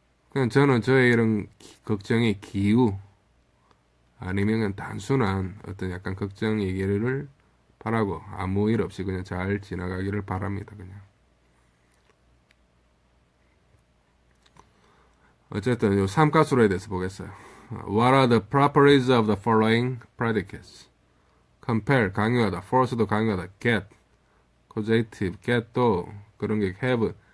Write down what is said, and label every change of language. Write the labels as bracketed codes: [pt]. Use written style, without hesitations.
[ko] 그냥 저는 저의 이런 걱정이 기우 아니면 그냥 단순한 어떤 약간 걱정이기를 바라고 아무 일 없이 그냥 잘 지나가기를 바랍니다. 그냥 어쨌든 요 삼가수로에 대해서 보겠어요. [en] What are the properties of the following predicates? [ko] compare, 강요하다. force도 강요하다. get, causative, get도 그런 게 have.